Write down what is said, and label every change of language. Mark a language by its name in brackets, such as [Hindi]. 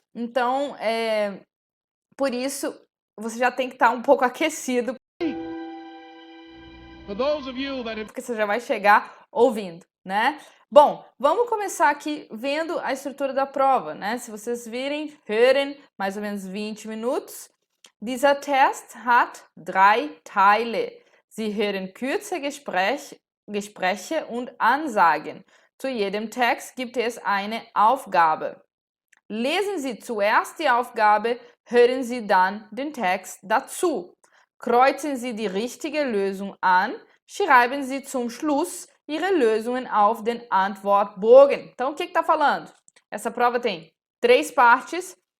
[Portuguese] Então, por isso, você já tem que estar um pouco aquecido, porque você já vai chegar ouvindo, né? Bom, vamos começar aqui vendo a estrutura da prova, né? Se vocês virem, Hören, mais ou menos 20 minutos. [German] Dieser Test hat 3 Teile. Sie hören kurze Gespräche und Ansagen. Zu jedem Text gibt es eine Aufgabe. Lesen Sie zuerst die Aufgabe, hören Sie dann den Text dazu. Kreuzen Sie die richtige Lösung an, schreiben Sie zum Schluss Ihre Lösungen auf den Antwortbogen. [Portuguese] Então, o que está falando? Essa prova tem 3 partes.